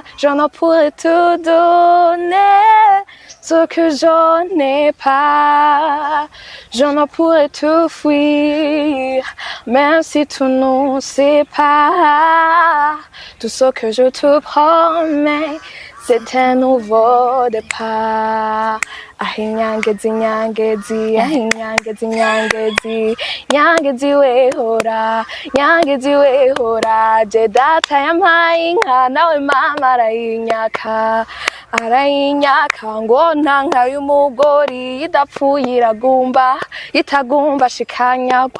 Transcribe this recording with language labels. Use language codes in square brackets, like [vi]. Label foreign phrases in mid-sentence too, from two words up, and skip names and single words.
[fr] Je ne pourrais te donner ce que je n'ai pas. Je ne pourrais te fuir, même si tu ne sais pas. Tout ce que je te promets, c'est un nouveau départ. [rw] Nyangezi nyangezi, nyangezi nyangezi, nyangezi wehora, nyangezi wehora. Je data yampaye inka nawe mama arayinyaka, arayinyaka ngo ntanka y'umugori idapfuye iragumba, itagumba shikanyagwa.